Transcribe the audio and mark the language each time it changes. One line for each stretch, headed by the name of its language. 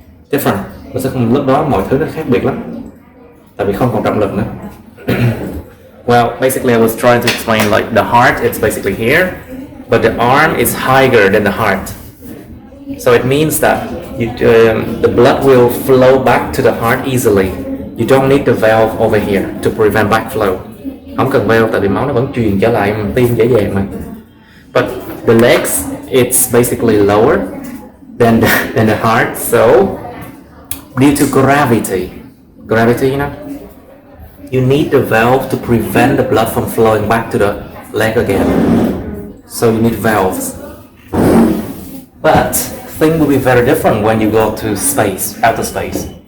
Vietnamese: Different. Nó sẽ không, lúc đó mọi thứ nó khác biệt lắm, tại vì không còn trọng lực nữa.
English: Well, basically I was trying to explain like the heart, it's basically here, but the arm is higher than the heart. So it means that the blood will flow back to the heart easily. You don't need the valve over here to prevent backflow.
Vietnamese: Không cần valve tại vì máu nó vẫn truyền trở lại tim dễ dàng mà.
English: But the legs, it's basically lower than the heart, so due to gravity, you know, you need the valve to prevent the blood from flowing back to the leg again. So you need valves. But things will be very different when you go to space, outer space.